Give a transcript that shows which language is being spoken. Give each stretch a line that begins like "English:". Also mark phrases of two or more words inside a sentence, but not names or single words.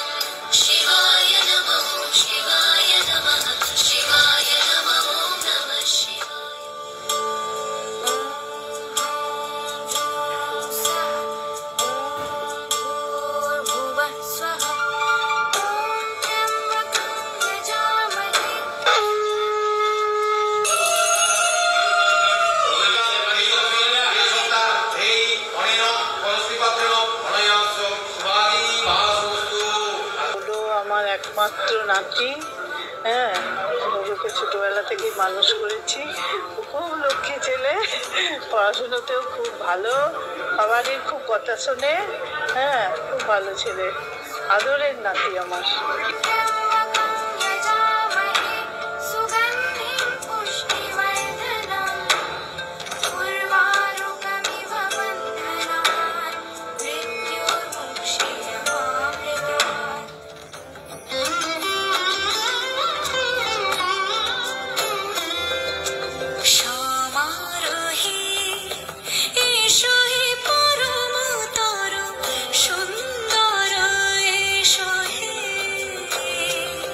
Sanskrit: शिवाय नमः शिवाय नमः शिवाय नमः ॐ नमः शिवाय। भूर्भुवः स्वः। त्र्यम्बकं यजामहे।
Bangla: হলো আমার একমাত্র নাতি। হ্যাঁ, ওকে ছোটবেলা থেকেই মানুষ করেছি। ও খুব লক্ষ্মী ছেলে, পড়াশুনোতেও খুব ভালো, সবারই খুব কথা শোনে। হ্যাঁ, খুব ভালো ছেলে, আদরের নাতি আমার।
Sanskrit: सुगन्धिं पुष्टिवर्धनम् उर्वारुकमिव बन्धनान् मृत्योर्मुक्षीयमामृतात्। क्षमारोहि एषो हि परमतर सुन्दर एषो हि